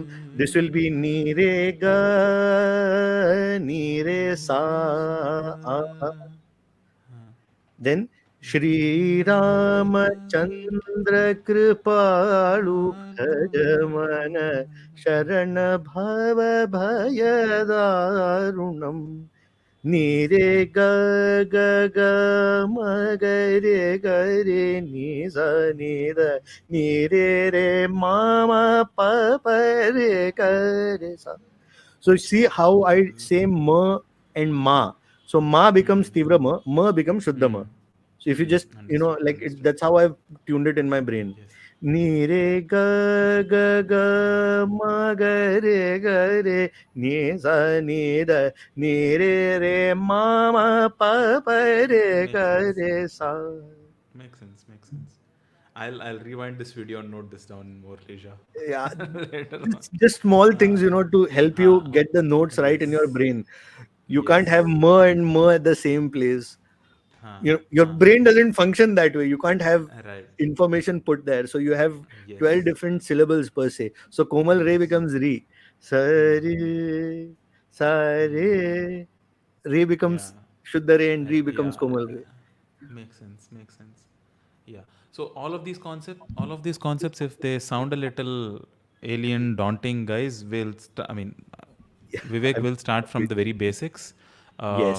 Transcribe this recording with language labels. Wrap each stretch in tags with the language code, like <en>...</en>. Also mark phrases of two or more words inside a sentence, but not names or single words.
<en>This will be Ni Re Ga, Ni Re Sa. Huh. Then Shri Nirega,</en> <awa>Ramachandra Kripalu Bhajamana Sharana Kripalu. Bhava Bhayadarunam. Ni re ga ga ga ma ga re ni sa ni da ni re ma ma pa pa ga re sa.</awa> <en>So see how I say ma and ma. So ma becomes Hmm. tivra ma becomes shuddha ma. Hmm. So if you just, Understood. like it, Understood. that's how I've tuned it in my brain. Yes. Ni re ga ga ga ma ga re ni sa ni da ni re ma ma pa pa Makes ga sense. re sa. Makes sense. Makes sense. I'll rewind this video and note this down in more leisure Yeah, later on. just small things, Uh, to help you huh. get the notes right in your Yes. brain. You can't have Yes. ma and ma at the same place. Huh. Your Huh. brain doesn't function that way. You can't have Right. information put there. So you have 12 Yes. different syllables per se. So Komal Re Yes. becomes Re. Hmm. Sare, Hmm. Sare. Re Yeah. becomes Shuddha Re and Re becomes Yeah. Komal Re. Makes sense. Makes sense. Yeah. So all of these concepts, if they sound a little alien, daunting, guys, I mean, Yeah, Vivek I'm will start from the very basics, yes.</en>